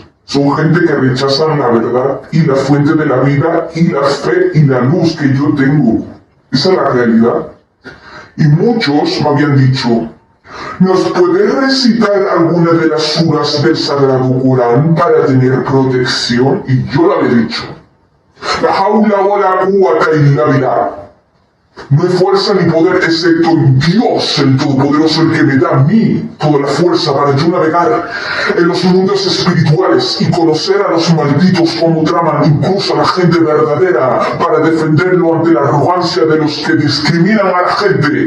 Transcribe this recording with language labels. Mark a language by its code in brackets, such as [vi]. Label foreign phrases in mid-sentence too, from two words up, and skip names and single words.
[es] Son gente que rechazan la verdad y la fuente de la vida y la fe y la luz que yo tengo. Esa es la realidad. Y muchos me habían dicho, ¿nos puedes recitar alguna de las suras del Sagrado Corán para tener protección? Y yo le había dicho, [ar] لا حول ولا قوة إلا بالله. [es] No hay fuerza ni poder excepto en Dios, el Todopoderoso, el que me da a mí toda la fuerza para yo navegar en los mundos espirituales y conocer a los malditos como traman incluso a la gente verdadera para defenderlo ante la arrogancia de los que discriminan a la gente.